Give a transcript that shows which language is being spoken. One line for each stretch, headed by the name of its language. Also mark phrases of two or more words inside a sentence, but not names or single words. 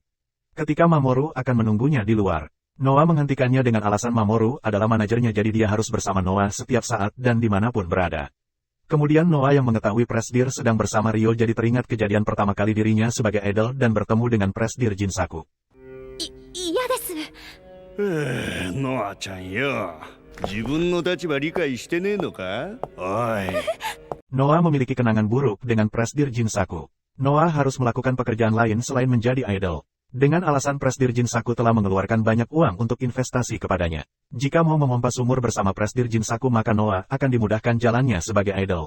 Indonesian: Ketika Mamoru akan menunggunya di luar, Noa menghentikannya dengan alasan Mamoru adalah manajernya, jadi dia harus bersama Noa setiap saat dan dimanapun berada. Kemudian Noa yang mengetahui Presdir sedang bersama Ryo jadi teringat kejadian pertama kali dirinya sebagai idol dan bertemu dengan Presdir Jinsaku.
Japanese: 嫌です。ノアちゃんよ。自分の立場理解してねえのか？おい。
Indonesian: Noa memiliki kenangan buruk dengan Presdir Jinsaku. Noa harus melakukan pekerjaan lain selain menjadi idol. Dengan alasan Presdir Jinsaku telah mengeluarkan banyak uang untuk investasi kepadanya. Jika mau memompa sumur bersama Presdir Jinsaku maka Noa akan dimudahkan jalannya sebagai idol.